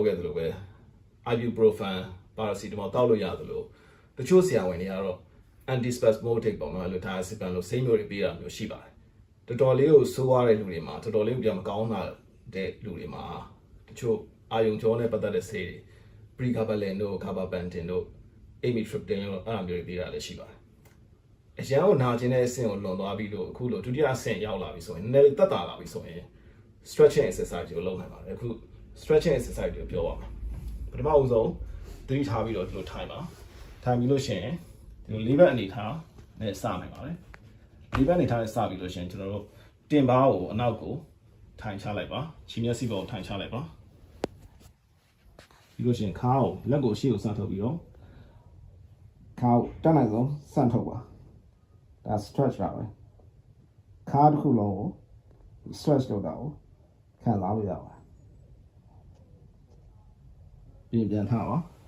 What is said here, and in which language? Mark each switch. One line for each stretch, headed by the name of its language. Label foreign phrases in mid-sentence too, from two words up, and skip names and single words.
Burmese: ခဲ့သလိုပဲ
English: ibuprofen paracetamol
Burmese: တောက်လို့ရသလိုတချို့ဆရာဝန်တွေကတော့ antispasmodic ပေါ့နော်လို့ထားစစ်ပန်လို့စိတ်မျိုးတွေပေးတာမျိုးရှိပါတယ်တော်တော်လေးကိုဆိုးရတဲ့လူတွေမှာတော်တော်လေးကိုပြန်မကောင်းတာတဲ့လူတွေမှာတ ချို့အာယုံကြောနဲ့ပတ်သက်တဲ့ဆေးတွေ pregabalin တို့ gabapentin တို့ amitriptyline တို့အဲ့လိုမျိုးတွေပေးတာလည်းရှိပါတယ်အရန်ကိုနာကျင် တဲ့အဆင့်ကိုလွန်သွားပြီးတော့အခုလိုဒုတိယအဆင့်ရောက်လာပြီဆိုရင်နည်းနည်းလေးတက်တာလာပြီဆိုရင်
English: stretching exercise
Burmese: ကိုလုပ်နိုင်ပါတယ်အခု
English: stretching exercise
Burmese: ကိုပြောပါမယ်ပထမဦးဆုံးသတိထားပြီးတော့ဒီလိုထိုင်ပါထိုင်ပြီးလို့ရှိရင်ဒီလိုလေးဘက်အနေထားနဲ့စနိုင်ပါတယ်လေးဘက်အနေထားနဲ့စပြီးလို့ရှိရင်ကျွန်တော်တို့တင်ပါးကိုအနောက်ကိုထိုင်ချလိုက်ပါခြေမျက်စိပေါ်ကိုထိုင်ချလိုက်ပါ ပြီးလို့ရှိရင်ခါကိုလက်ကိုရှေ့ကိုဆန့်ထုတ်ပြီးတော့ခါကိုတက်နိုင်ဆုံးဆန့်ထုတ်ပါဒါ stretch ပါပဲခါတစ်ခုလုံးကို stretch လုပ်တာကိုခံစားလို့ရပါတယ်ပြန်ထားပါ